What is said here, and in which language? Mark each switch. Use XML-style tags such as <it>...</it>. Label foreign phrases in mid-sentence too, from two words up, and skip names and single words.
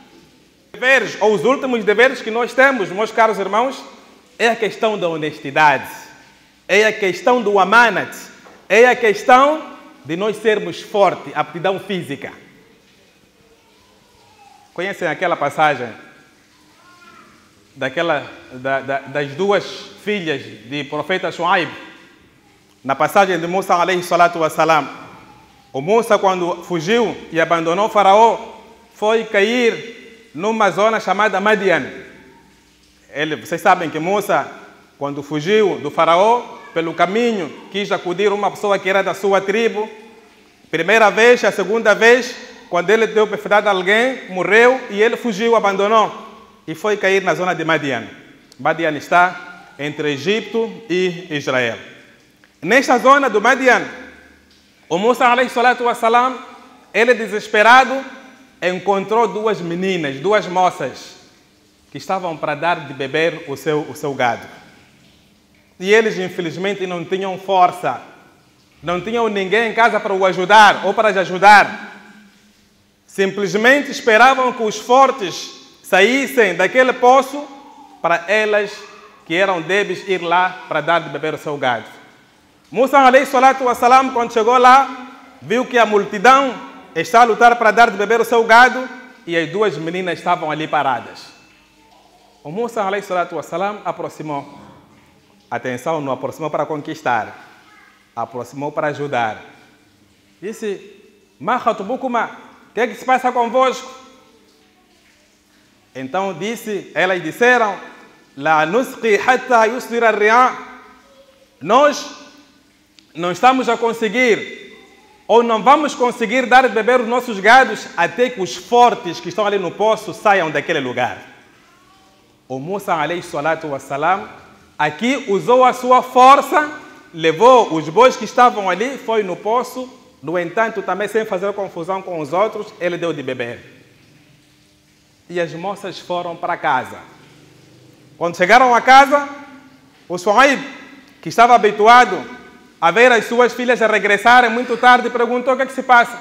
<pt>Deveres, ou os últimos deveres que nós temos, meus caros irmãos, é a questão da honestidade, é a questão do amanat, é a questão de nós sermos fortes, aptidão física. Conhecem aquela passagem das duas filhas de profeta Shuaib? Na passagem de Musa</pt> <ar>alayhi salatu wassalam,</ar> <pt>o Musa, quando fugiu e abandonou o faraó, foi cair numa zona chamada Madian. Vocês sabem que Musa, quando fugiu do faraó, pelo caminho quis acudir uma pessoa que era da sua tribo. Primeira vez, a segunda vez, quando ele deu oportunidade a alguém, morreu e ele fugiu, abandonou e foi cair na zona de Madian. Madian está entre Egito e Israel. Nesta zona do Madian, o Musa</pt> <ar>alayhi salatu wassalam,</ar> <pt>ele desesperado, encontrou duas meninas, duas moças, que estavam para dar de beber o seu gado. E eles, infelizmente, não tinham força, não tinham ninguém em casa para o ajudar ou para as ajudar. Simplesmente esperavam que os fortes saíssem daquele poço para elas, que eram débeis, ir lá para dar de beber o seu gado.</pt> <ar>Musa alayhi salatu wassalam,</ar> <pt>quando chegou lá, viu que a multidão está a lutar para dar de beber o seu gado e as duas meninas estavam ali paradas. O Musa</pt> <ar>alayhi salatu wassalam</ar> <pt>aproximou. Atenção, não aproximou para conquistar, aproximou para ajudar. Disse:</pt> <ar>Ma khatubukuma,</ar> <pt>o que é que se passa convosco? Então elas disseram:</pt> <ar>La nusqi hatta yusdira ar-ri'a.</ar> <pt>Nós não estamos a conseguir, ou não vamos conseguir dar de beber os nossos gados até que os fortes que estão ali no poço saiam daquele lugar. O Musa</pt> <ar>alayhi salatu wassalam</ar> <pt>aqui usou a sua força, levou os bois que estavam ali, foi no poço, no entanto, também sem fazer confusão com os outros, ele deu de beber. E as moças foram para casa. Quando chegaram a casa, o Shuaib, que estava habituado a ver as suas filhas regressarem muito tarde, perguntou: o que é que se passa?</pt>